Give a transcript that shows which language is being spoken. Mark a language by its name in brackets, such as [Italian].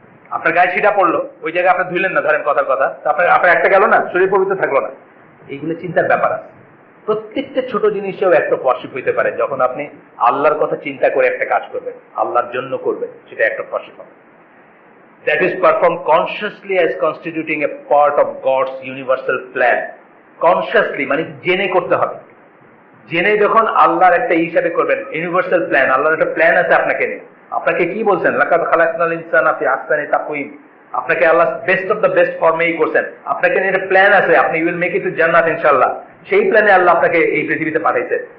[Bangla] আপনার গায়ে ছিটা পড়লো, ওই জায়গায় আপনি ধুইলেন না, ধরেন কথার কথা, আপনার আপনার একটা গেল না, শরীর পবিত্র থাকলো না। এইগুলো চিন্তার ব্যাপার আছে। প্রত্যেকটা ছোট জিনিসেও একটা ওয়ার্শিপ হইতে পারে। যখন আপনি আল্লাহর কথা চিন্তা করে একটা কাজ করবেন, আল্লাহর জন্য করবেন, সেটা একটা ওয়ার্শিপ হবে। [English] That is performed consciously as constituting a part of God's universal plan. [Bangla] Consciously মানে জেনে করতে হবে। জেনে যখন আল্লাহর একটা হিসাবে করবেন, ইউনিভার্সাল প্ল্যান, আল্লাহর একটা প্ল্যান আছে আপনাকে নিয়ে। আপনাকে কি বলছেন, [Arabic] লাকাদ খালাকনাল ইনসানা ফি আহসানি তাকওয়িম, [Bangla] আপনাকে আল্লাহ বেস্ট অফ দ্য বেস্ট ফর্মেই করছেন। আপনাকে নিয়ে একটা প্ল্যান আছে, আপনি [English] will make it to [Bangla] জান্নাত ইনশাআল্লাহ। সেই প্ল্যানে আল্লাহ আপনাকে এই পৃথিবীতে পাঠাইছে।